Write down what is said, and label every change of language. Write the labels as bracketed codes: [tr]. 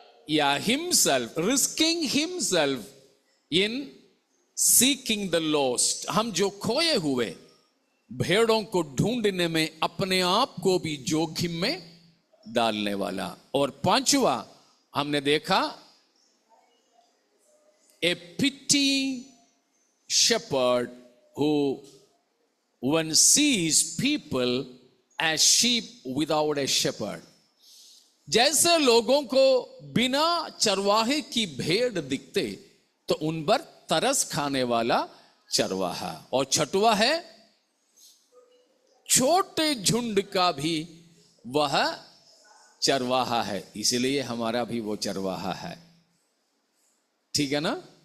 [en] या himself, risking himself in seeking the lost. [hi] हम जो खोए हुए भेड़ों को ढूंढने में अपने आप को भी जोखिम में डालने वाला। और पांचवा हमने देखा, [en] A pitying shepherd who one sees people as sheep without a shepherd। [hi] जैसे लोगों को बिना चरवाहे की भेड़ दिखते तो उन पर तरस खाने वाला चरवाहा। और छठवा है, छोटे झुंड का भी वह चरवाहा है, इसलिए हमारा भी वो चरवाहा है। ठीक है ना?